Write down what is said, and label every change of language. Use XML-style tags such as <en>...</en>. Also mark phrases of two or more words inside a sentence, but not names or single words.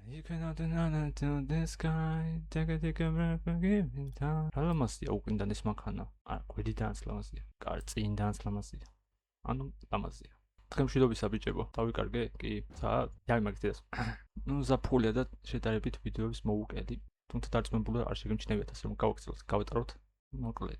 <en>You cannot deny to the sky. Take a breath and give it time.</en> <ka>ლამაზია უკიდან ეს მანქანა. არა, გვერდიდანაც ლამაზია. წინიდანაც ლამაზია. ანუ ლამაზია. დღემშვიდობისა ბიჭებო, დავიკარგე? კი, დავიმაგდე. ნუ ზაფხულია და შედარებით ვიდეოების მოუკედი. თუმცა დარწმუნებული არ შეგემჩნევიათ ასე რომ გავატაროთ მოკლედ.</ka>